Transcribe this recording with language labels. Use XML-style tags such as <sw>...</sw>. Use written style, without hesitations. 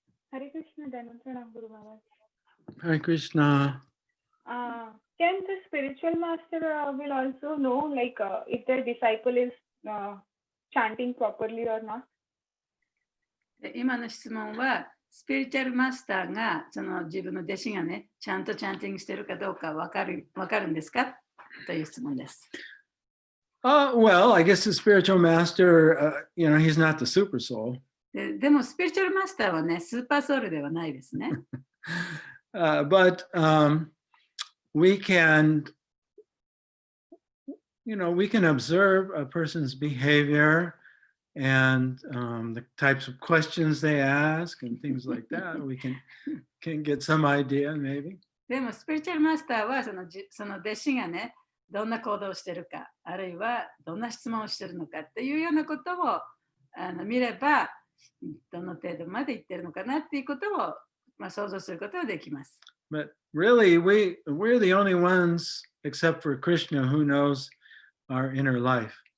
<ja>ハレクシナ、Dhanantaram Guru Maharaj.</ja> <en>Hare Krishna. Can the spiritual master will also know, like, if their disciple is chanting properly or not?</en> <ja>今の質問は、スピリチュアルマスターがその自分の弟子がね、ちゃんとチャンティングしているかどうか分かるんですかという質問です。</ja> <en>Well, I guess the spiritual master, he's not the super soul.</en> <ja>でも、スピリチュアルマスターはね、スーパーソウルではないですね。</ja> <en>But we can observe a person's behavior and the types of questions they ask and things like that. We can get some idea, maybe.</en> <ja>でも、スピリチュアルマスターはその弟子がね、どんな行動をしているか、あるいはどんな質問をしているのかっていうようなことを見れば、どの程度までいってるのかなっていうことを、想像することができます。</ja> <en>But really, we're the only ones, except for Krishna, who knows our inner life.</en>